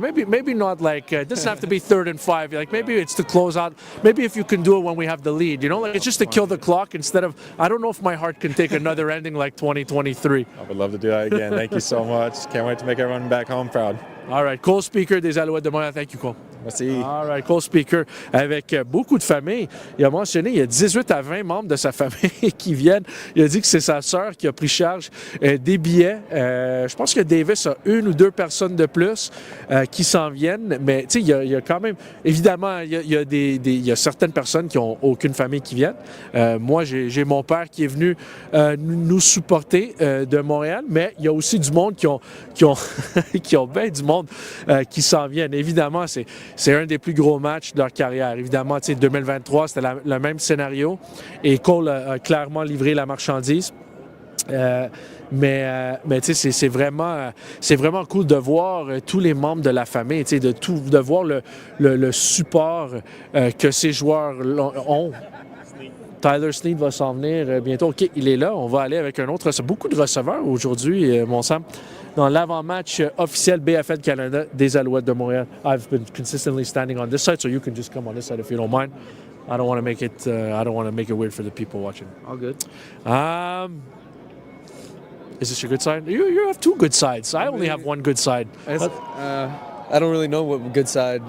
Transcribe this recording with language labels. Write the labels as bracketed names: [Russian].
[English] Maybe not like it doesn't have to be 3rd and 5. Like maybe it's to close out. Maybe if you can do it when we have the lead, like it's just to kill the clock instead of. I don't know if my heart can take another ending like 2023. I would love to do that again. Thank you so much. Can't wait to make everyone back home proud. All right, Cole Spieker des Alouettes de Montréal. Thank you, Cole. [French] Merci. All right, Cole Spieker, avec beaucoup de familles. Il a mentionné, il y a 18 à 20 membres de sa famille qui viennent. Il a dit que c'est sa sœur qui a pris charge des billets. Je pense que Davis a 1 ou 2 personnes de plus qui s'en viennent. Mais tu sais, il y a quand même, évidemment, il y a certaines personnes qui n'ont aucune famille qui viennent. Moi, j'ai mon père qui est venu nous supporter de Montréal, mais il y a aussi du monde qui ont bien du monde qui s'en viennent. Évidemment, c'est un des plus gros matchs de leur carrière. Évidemment, 2023, c'était le même scénario et Cole a clairement livré la marchandise. Mais tu sais, c'est vraiment cool de voir tous les membres de la famille, de voir le support que ces joueurs ont. Tyler Sneed va s'en venir bientôt. OK, il est là. On va aller avec un autre. C'est beaucoup de receveurs aujourd'hui, mon Sam. Dans l'avant-match officiel BFL Canada des Alouettes de Montréal. [English] I've been consistently standing on this side, so you can just come on this side if you don't mind. I don't want to make it. I don't want to make it weird for the people watching. All good. Is this your good side? You have 2 good sides. I only have 1 good side. I don't really know what good side.